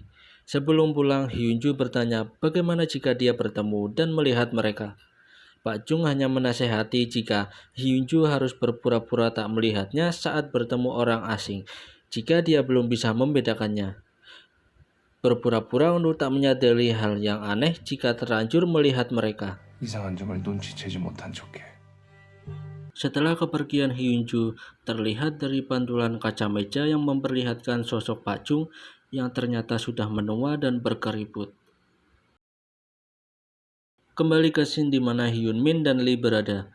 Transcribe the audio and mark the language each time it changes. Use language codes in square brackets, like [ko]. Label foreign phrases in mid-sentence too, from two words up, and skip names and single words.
[id] Sebelum pulang, Hyunju bertanya bagaimana jika dia bertemu dan melihat mereka. Pak Chung hanya menasehati jika Hyunju harus berpura-pura tak melihatnya saat bertemu orang asing, jika dia belum bisa membedakannya. Berpura-pura untuk tak menyadari hal yang aneh jika terlanjur melihat mereka. [ko] 이상한 점을 눈치채지 못한 척해. [id] Setelah kepergian Hyunju, terlihat dari pantulan kaca meja yang memperlihatkan sosok Pak Chung yang ternyata sudah menua dan berkeriput. Kembali ke scene di mana Hyun Min dan Lee berada.